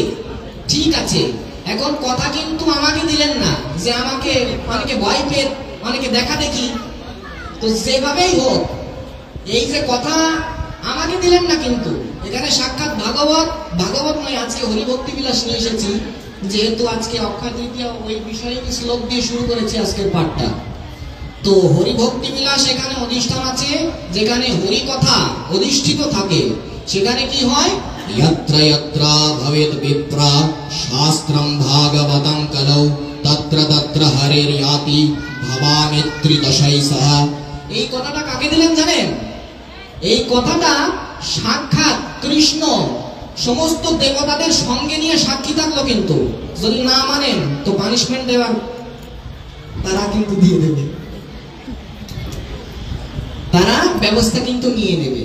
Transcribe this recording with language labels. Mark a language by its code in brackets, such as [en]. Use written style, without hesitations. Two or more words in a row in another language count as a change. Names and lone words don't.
[bn] ঠিক আছে, এখন কথা কিন্তু আমাকে দিলেন না, যে আমাকে অনেকে ভয় পেয়ে অনেকে দেখা দেখি, তো যেভাবেই হোক এই যে কথা আমাকে দিলেন না, কিন্তু এখানে সাক্ষাৎ ভাগবত নয়, আজকে হরিভক্তি বিলাস নিয়ে এসেছি, যেহেতু আজকে অক্ষয় তৃতীয়া, ওই বিষয়ে শ্লোক দিয়ে শুরু করেছি আজকের পাঠটা। তো হরিভক্তি বিলাস এখানে অধিষ্ঠান আছে, যেখানে হরি কথা অধিষ্ঠিত থাকে সেখানে কি হয়? [sa] यत्र यत्र भवेत् विप्रा शास्त्रं भागवतं कलौ तत्र तत्र हरिर्याति भवामित्रिदशैः। [bn] এই কথাটা কাকে দিলেন জানেন? এই কথাটা সাক্ষাৎ কৃষ্ণ সমস্ত দেবতাদের সঙ্গে নিয়ে সাক্ষী থাকলো, কিন্তু যদি না মানেন তো পানিশমেন্ট দেওয়ার তারা কিন্তু দিয়ে দেবে, তারা ব্যবস্থা কিন্তু নিয়ে নেবে।